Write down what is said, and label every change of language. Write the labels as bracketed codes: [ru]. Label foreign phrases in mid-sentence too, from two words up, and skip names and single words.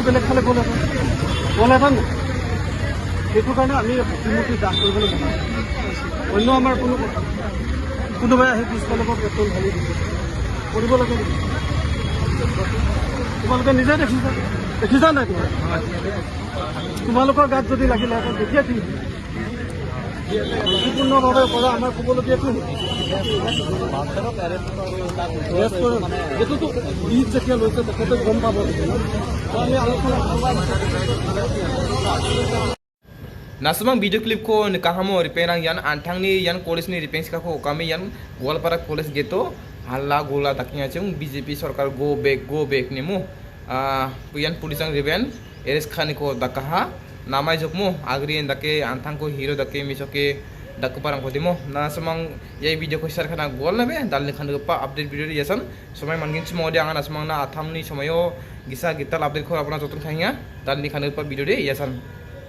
[as] বেলেগ ফালে গ'লেহেঁতেন সেইটো কাৰণে আমি প্ৰতিমূৰ্তি দাস কৰিবলৈ নাপাওঁ অন্য আমাৰ কোনোবাই আহি পিছফালৰ পৰা পেট্ৰল ঢালি দিছে কৰিব লাগে নেকি তোমালোকে নিজে দেখিছা নাই তোমালোকৰ গাত যদি লাগিলেহেঁতেন তেতিয়া কি সম্পূৰ্ণভাৱে পৰা আমাৰ ক'বলগীয়াটো এইটোতো ঈদ যেতিয়া লৈছে তেখেতে গম পাব আমি আলোচনা [grt] Nasumang video clip ko nikahamo ripenang yan antangni yan college ni ripeng sika ko kami yan Goalpara college geto halla gola taknya chung BJP sarkar go back ni mo yan pulisang riben eres khani ko dakaha namai jokmo agri endake antang ko hero dake misoke dakparang ko dimo nasumang ye video ko share khana gol nabe dalni khan pa update video yasan somai mangin chimo de anga nasumang na athamni somayo gisa gital update ko apna jotun khaiya dalni khan pa video de yasan